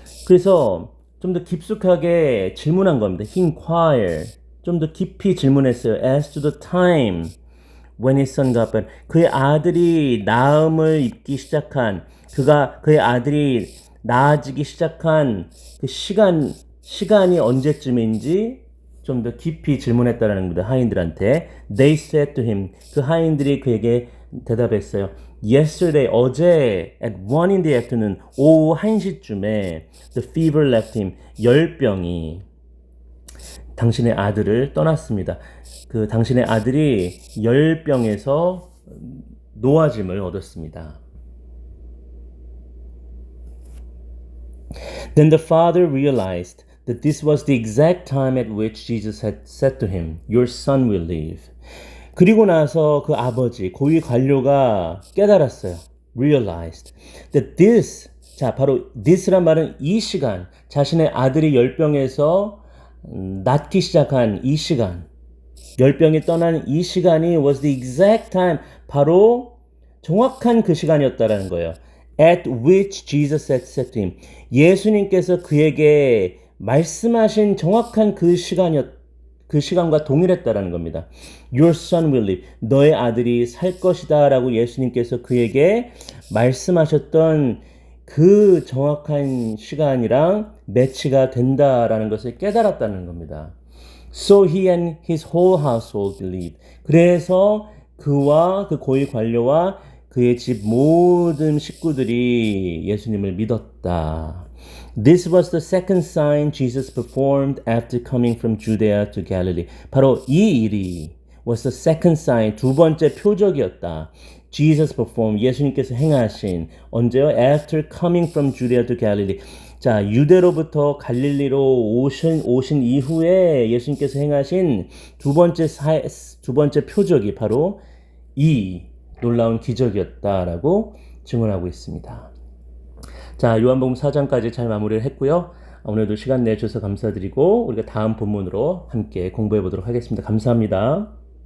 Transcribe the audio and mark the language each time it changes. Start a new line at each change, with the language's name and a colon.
Korean: 그래서 좀 더 깊숙하게 질문한 겁니다.
English: He inquired,
Korean: 좀 더 깊이 질문했어요.
English: As to the time when his son got better.
Korean: 그의 아들이 나음을 입기 시작한, 그의 아들이 나아지기 시작한 그 시간이 언제쯤인지 좀 더 깊이 질문했다는 겁니다. 하인들한테.
English: They said to him,
Korean: 그 하인들이 그에게 대답했어요.
English: Yesterday,
Korean: 어제
English: at 1 in the afternoon,
Korean: 오후 1시쯤에
English: the fever left him,
Korean: 열병이 당신의 아들을 떠났습니다. 그 당신의 아들이 열병에서 노아짐을 얻었습니다.
English: Then the father realized that this was the exact time at which Jesus had said to him, Your son will live.
Korean: 그리고 나서 그 아버지, 고위 관료가 깨달았어요.
English: Realized that this,
Korean: 자, 바로 this란 말은 이 시간, 자신의 아들이 열병에서 낫기 시작한 이 시간, 열병이 떠난 이 시간이
English: was the exact time,
Korean: 바로 정확한 그 시간이었다라는 거예요.
English: at which Jesus had said to him.
Korean: 예수님께서 그에게 말씀하신 정확한 그 시간과 동일했다라는 겁니다.
English: Your son will live.
Korean: 너의 아들이 살 것이다 라고 예수님께서 그에게 말씀하셨던 그 정확한 시간이랑 매치가 된다라는 것을 깨달았다는 겁니다.
English: So he and his whole household believed.
Korean: 그래서 그와 그 고위 관료와 그의 집 모든 식구들이 예수님을 믿었다.
English: This was the second sign Jesus performed after coming from Judea to Galilee.
Korean: 바로 이 일이
English: was the second sign,
Korean: 두 번째 표적이었다.
English: Jesus performed,
Korean: 예수님께서 행하신, 언제요?
English: After coming from Judea to Galilee.
Korean: 자, 유대로부터 갈릴리로 오신 이후에 예수님께서 행하신 두 번째 표적이 바로 이 놀라운 기적이었다라고 증언하고 있습니다. 자, 요한복음 4장까지 잘 마무리를 했고요. 오늘도 시간 내주셔서 감사드리고 우리가 다음 본문으로 함께 공부해 보도록 하겠습니다. 감사합니다.